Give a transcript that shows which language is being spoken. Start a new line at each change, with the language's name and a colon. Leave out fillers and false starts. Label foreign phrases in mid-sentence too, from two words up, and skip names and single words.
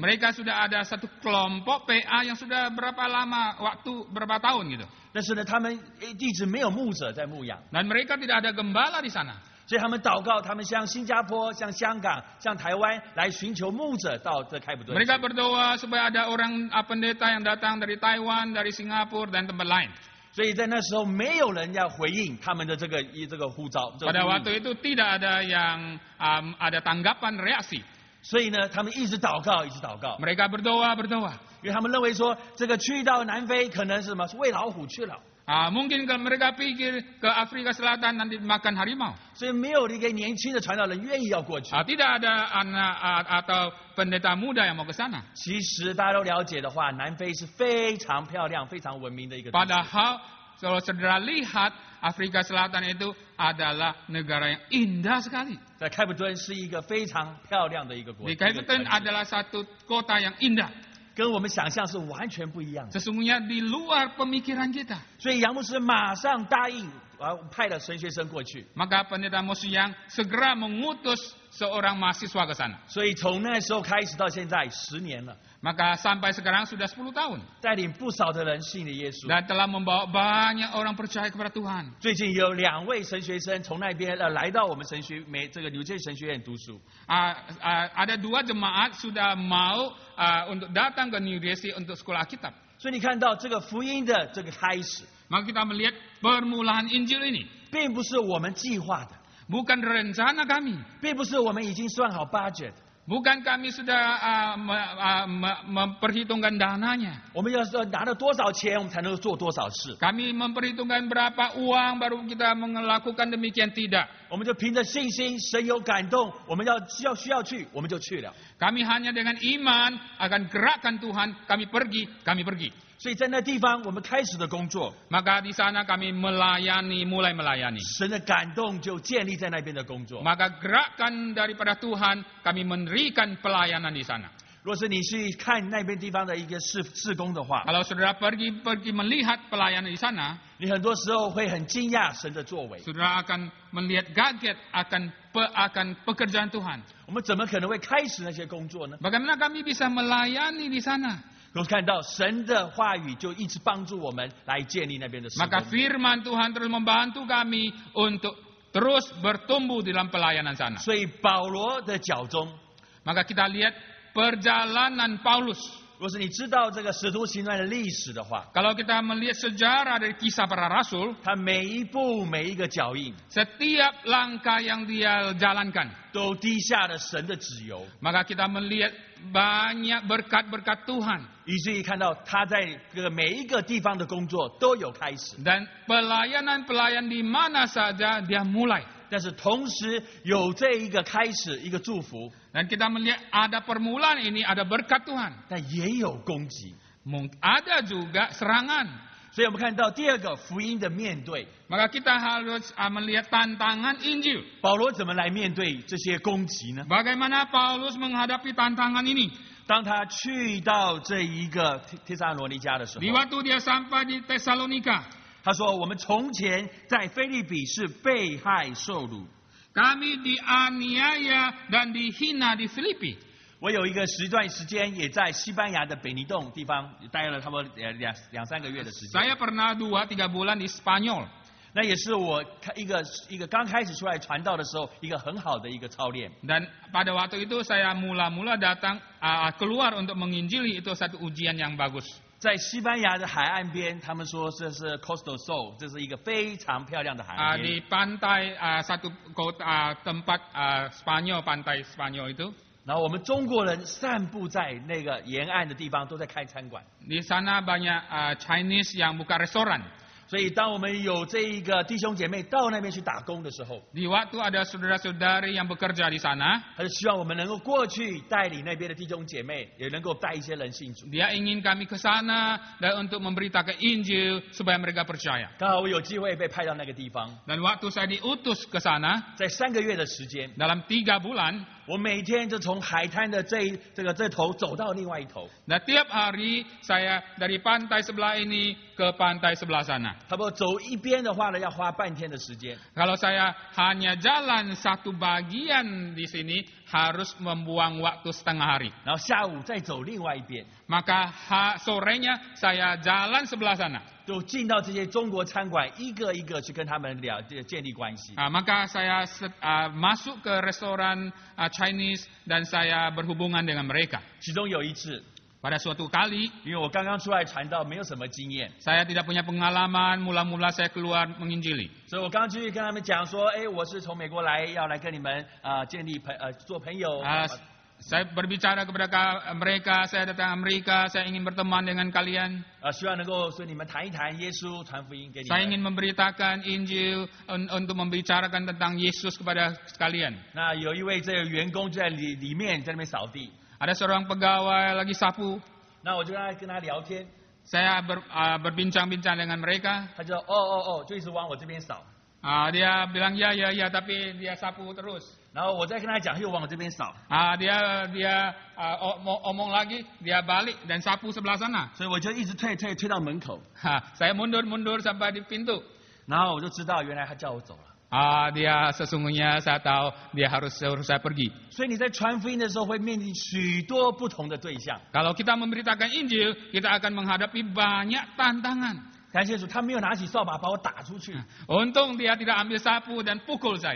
Indonesian: mereka sudah ada satu kelompok PA yang sudah berapa lama waktu, berapa tahun gitu.
Chinese: 但是呢，他们一直没有牧者在牧养，
Indonesian: Dan mereka tidak ada gembala di sana.
Chinese: 所以他们祷告，他们向新加坡、向香港、向台湾来寻求牧者到这开普敦。
Indonesian: Mereka berdoa supaya ada orang pendeta yang datang dari Taiwan, dari Singapura dan tempat lain.
Chinese: 所以在那时候没有人要回应他们的这个呼召。这个
Indonesian: Pada
Chinese: 呼应
Indonesian: waktu itu tidak ada yang ada tanggapan reaksi.
Chinese: 所以呢，他们一直祷告，一直祷告，
Indonesian: Mereka berdoa.
Chinese: 因为他们认为说，这个去到南非可能是什么？是喂老虎去了。
Indonesian: Mungkin kalau mereka pikir ke Afrika Selatan nanti makan harimau.
Chinese: 所以没有一个年轻的传道人愿意要过去。
Indonesian: Tidak ada anak atau pendeta muda yang mau ke sana.
Chinese: 其实大家都了解的话，南非是非常漂亮、非常文明的一个地区。
Indonesian: Padahal kalau saudara lihat Afrika Selatan itu adalah negara yang indah sekali.
Chinese: 在开普敦是一个非常漂亮的一个国
Indonesian: Di
Chinese: 家，
Indonesian: Kabupaten adalah satu kota yang indah.
Chinese: 跟我们想象是完全不一样的。
Indonesian: Sesungguhnya di luar pemikiran kita.
Chinese: 所以杨牧师马上答应，派了神学生过去。
Indonesian: Maka pendeta Moses yang segera mengutus seorang mahasiswa ke sana.
Chinese: 所以从那时候开始到现在10年了，
Indonesian: Maka sampai sekarang sudah 10 tahun.
Chinese: 带领不少的人信了耶稣。
Indonesian: Dan telah membawa banyak orang percaya kepada Tuhan.
Chinese: 最近有2位神学生从那边来到我们这个纽约神学院读书。
Indonesian: Ada 2 jemaat sudah mau untuk datang ke New Jersey untuk sekolah Alkitab.
Chinese: 所以你看到这个福音的这个开始，
Indonesian: Maka kita melihat permulaan Injil ini.
Chinese: 并不是我们计划的，
Indonesian: Bukan rencana kami.
Chinese: 并不是我们已经算好 budget，
Indonesian: Bukan kami sudah memperhitungkan dananya.
Chinese: 我们要拿了多少钱，我们才能够做多少事。
Indonesian: Kami memperhitungkan berapa uang baru kita melakukan demikian, tidak.
Chinese: 我们就凭着信心，神有感动，我们需要去，我们就去了。
Indonesian: Kami hanya dengan iman akan gerakkan Tuhan, kami pergi.
Chinese: 所以在那地方，我们开始的工作，
Indonesian: Maka di sana kami mulai melayani.
Chinese: 神的感动就建立在那边的工作。
Indonesian: Maka gerakan daripada Tuhan, kami memberikan pelayanan di sana.
Chinese: 若是你去看那边地方的一个事工的话，
Indonesian: Kalau saudara pergi melihat pelayanan di sana,
Chinese: 你很多时候会很惊讶神的作为。
Indonesian: saudara akan melihat kaget akan pekerjaan Tuhan.
Chinese: 我们怎么可能会开始那些工作呢？
Indonesian: Bagaimana kami bisa melayani di sana?
Chinese: 我们看到神的话语就一直帮助我们来建立那边的事工。
Indonesian: Maka firman Tuhan terus membantu kami untuk terus bertumbuh di dalam pelayanan sana.
Chinese: 所以保罗的脚中，
Indonesian: Maka kita lihat perjalanan Paulus.
Chinese: 若是你知道这个使徒行传的历史的话，
Indonesian: Kalau kita melihat sejarah dari kisah para rasul,
Chinese: 他每一步每一个脚印
Indonesian: setiap langkah yang dia jalankan,
Chinese: 都滴下了神的旨油，
Indonesian: maka kita melihat banyak berkat-berkat Tuhan.
Chinese: 以至于看到他在这个每一个地方的工作都有开始，
Indonesian: Dan pelayanan di mana saja dia mulai.
Chinese: 但是同时有这一个开始一个祝福，
Indonesian: Dan kita melihat ada permulaan ini, ada berkat Tuhan.
Chinese: 但也有攻击。
Indonesian: Ada juga serangan.
Chinese: 所以我们看到第二个福音的面对，
Indonesian: Maka kita harus melihat tantangan Injil.
Chinese: 保罗怎么来面对这些攻击呢？
Indonesian: Bagaimana Paulus menghadapi tantangan ini?
Chinese: 当他去到这一个帖撒罗尼迦的时候，
Indonesian: Di waktu dia sampai di Tesalonika,
Chinese: 他说：“我们从前在腓立比是被害受辱。
Indonesian: kami dianiaya dan dihina di Filipi.
Chinese: 我有一段时间也在西班牙的北尼洞地方待了差不多两三个月的时间。
Indonesian: Saya pernah 2-3 bulan di Spanyol.
Chinese: 那也是我一个刚开始出来传道的时候一个很好的一个操练。
Indonesian: Dan pada waktu itu saya mula-mula datang keluar untuk menginjili, itu satu ujian yang bagus.
Chinese: 在西班牙的海岸边，他们说这是 Coastal Sol， 这是一个非常漂亮的海岸边。
Indonesian: Di pantai satu kota tempat Spanyol, pantai Spanyol itu.
Chinese: 然后我们中国人散布在那个沿岸的地方，都在开餐馆。
Indonesian: Di sana banyak Chinese yang buka restoran.
Chinese: 所以，当我们有这一个弟兄姐妹到那边去打工的时候，
Indonesian: Di waktu ada saudara-saudari yang bekerja di sana,
Chinese: 他就希望我们能够过去带领那边的弟兄姐妹，也能够带一些人信主。
Indonesian: dia ingin kami ke sana dan untuk memberitakan Injil supaya mereka percaya.
Chinese: 刚好我有机会被派到那个地方，
Indonesian: Dan waktu saya diutus ke sana,
Chinese: 在3个月的时间，
Indonesian: dalam 3 bulan,
Chinese: 我每天就从海滩的这头走到另外一头，
Indonesian: dan tiap hari saya dari pantai sebelah ini ke pantai sebelah sana.
Chinese: 差不多走一边的话呢，要花半天的时间。
Indonesian: Kalau saya hanya jalan satu bagian di sini, harus membuang waktu setengah hari.
Chinese: 然后下午再走另外一边，
Indonesian: Maka sorenya saya jalan sebelah sana.
Chinese: 就进到这些中国餐馆，一个一个去跟他们建立关系。
Indonesian: Maka saya masuk ke restoran Chinese dan saya berhubungan dengan mereka.
Chinese: 其中有一次，
Indonesian: Pada suatu kali,
Chinese: 因为我刚刚出来传道，没有什么经验，
Indonesian: saya tidak punya pengalaman, mula-mula saya keluar menginjili.
Chinese: 所以我刚刚去跟他们讲说，哎，我是从美国来，要来跟你们建立做朋友。
Indonesian: Saya berbicara kepada mereka, saya datang Amerika, saya ingin berteman dengan kalian.
Chinese: 希望能够所以你们谈一谈耶稣，传福音给你
Indonesian: Saya
Chinese: 们。
Indonesian: ingin memberitakan Injil untuk membicarakan tentang Yesus kepada sekalian.
Chinese: 那有一位这个员工就在里面在那边扫地，
Indonesian: Ada seorang pegawai lagi sapu.
Chinese: 那我就跟他聊天，
Indonesian: Saya berbincang-bincang dengan mereka.
Chinese: 他就哦，就一直往我这边扫，
Indonesian: Dia bilang ya, tapi dia sapu terus.
Chinese: 然后我再跟他讲，他又往我这边扫，
Indonesian: Dia omong lagi, dia balik dan sapu sebelah sana.
Chinese: 所以我就一直退到门口，
Indonesian: Saya mundur sampai di pintu.
Chinese: 然后我就知道原来他叫我走了。
Indonesian: Dia sesungguhnya saya tahu dia harus saya pergi.
Chinese: 所以你在传福音的时候会面临许多不同的对象。
Indonesian: Kalau kita memberitakan Injil, kita akan menghadapi banyak tantangan.
Chinese: 感谢主，他没有拿起扫把把我打出去，
Indonesian: Untung dia tidak ambil sapu dan pukul saya.